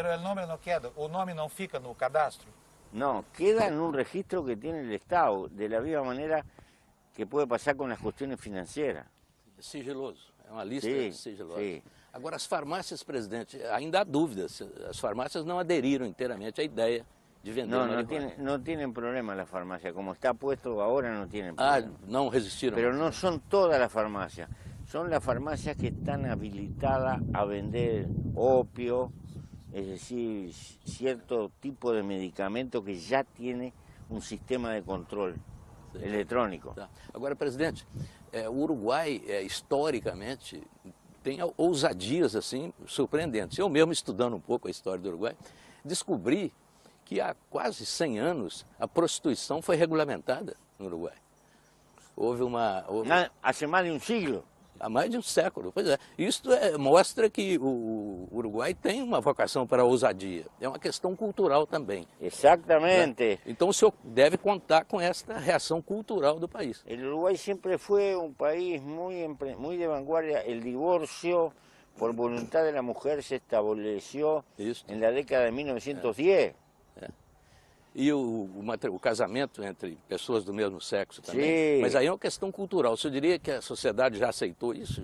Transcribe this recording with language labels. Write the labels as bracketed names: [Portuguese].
[Spanish] Pero el nombre no queda, [Portuguese] o nome não fica no cadastro? [Spanish] No, queda en un registro que tiene el Estado, de la misma manera que puede pasar con las cuestiones financieras. [Portuguese] Sigiloso, é uma lista sigilosa. [Spanish] Sí. [Portuguese] Agora, as farmácias, presidente, ainda há dúvidas. As farmácias não aderiram inteiramente à ideia de vender marihuana. [Spanish] No tienen problema las farmacias, como está puesto ahora no tienen Ah, problema. [Portuguese] não resistiram. [Spanish] Pero no son todas las farmacias, son las farmacias que están habilitadas a vender opio, es decir, cierto tipo de medicamento que ya tiene un sistema de control eletrônico. [Portuguese] Tá. Agora, presidente, o Uruguai, historicamente, tem ousadias assim surpreendentes. Eu mesmo, estudando um pouco a história do Uruguai, descobri que há quase 100 anos a prostituição foi regulamentada no Uruguai. Houve [Spanish] Hace más de un siglo. [Portuguese] há mais de um século. Pois é, isto mostra que o Uruguai tem uma vocação para a ousadia. É uma questão cultural também. [Spanish] Exactamente. [Portuguese] Então o senhor deve contar com esta reação cultural do país. [Spanish] El Uruguay siempre fue un país muy de vanguardia. El divorcio por voluntad de la mujer se estableció en la década de 1910. [Portuguese] E o casamento entre pessoas do mesmo sexo também. Sim. Mas aí é uma questão cultural. Você diria que a sociedade já aceitou isso?